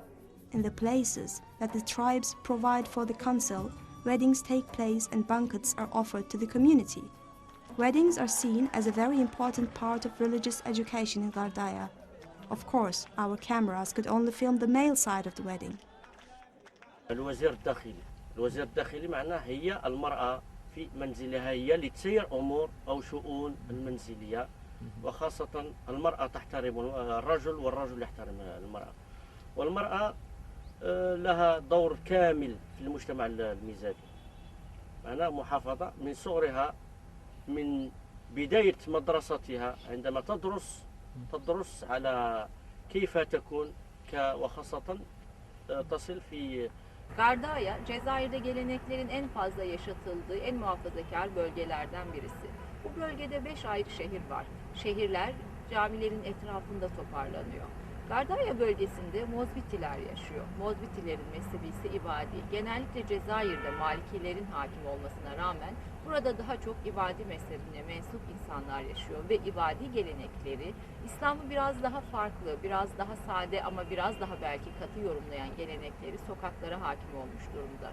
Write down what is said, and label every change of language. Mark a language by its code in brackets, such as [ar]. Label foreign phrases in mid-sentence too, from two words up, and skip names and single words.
[en] In the places that the tribes provide for the council, weddings take place and banquets are offered to the community. Weddings are seen as a very important part of religious education in Ghardaia. Of course, our cameras could only film the male side of the wedding. [ar] الوزير الداخلي معناه هي المرأة في منزلها، هي اللي تسير أمور أو شؤون المنزلية، وخاصة المرأة تحترم الرجل والرجل يحترم المرأة، والمرأة لها دور كامل في المجتمع الميزابي. معناه محافظة من صغرها، من بداية مدرستها عندما تدرس على كيف تكون وخاصة تصل في [tr] Ghardaia, Cezayir'de geleneklerin en fazla yaşatıldığı, en muhafazakar bölgelerden birisi. Bu bölgede 5 ayrı şehir var. Şehirler camilerin etrafında toparlanıyor. Gardaya bölgesinde Mozbitiler yaşıyor. Mozbitilerin mezhebi ise İbadi. Genellikle Cezayir'de Malikilerin hakim olmasına rağmen burada daha çok İbadi mezhebine mensup insanlar yaşıyor ve İbadi gelenekleri İslam'ı biraz daha farklı, biraz daha sade ama biraz daha belki katı yorumlayan gelenekleri sokaklara hakim olmuş durumda.